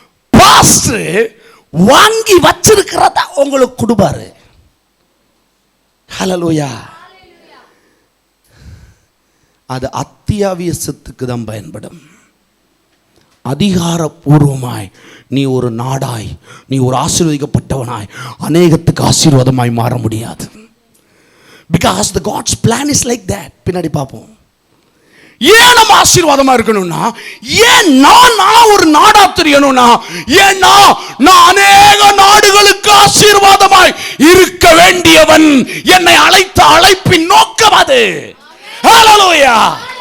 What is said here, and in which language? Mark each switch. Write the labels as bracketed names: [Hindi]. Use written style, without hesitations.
[Tamil] Pastor வாங்கி வச்சிருக்கிறத உங்களுக்கு கொடுப்பாரு. ஹல்லேலூயா. அது அத்தியாவசியத்துக்கு தான் பயன்படும். அதிகாரப்பூர்வமாய் நீ ஒரு நாடாய், நீ ஒரு ஆசீர்வதிக்கப்பட்டவனாய் அநேகத்துக்கு ஆசீர்வாதமாய் மாற முடியாது. [English] Because the God's plan is like that. [Tamil] பின்னாடி பார்ப்போம். ஏன் நம்ம ஆசீர்வாதமா இருக்கணும்னா, ஏன் நான் ஒரு நாடா தெரியணும்னா, ஏன்னா நான் அநேக நாடுகளுக்கு ஆசீர்வாதமாய் இருக்க வேண்டியவன். என்னை அழைத்த அழைப்பின் நோக்கம் அது. ஹல்லேலூயா.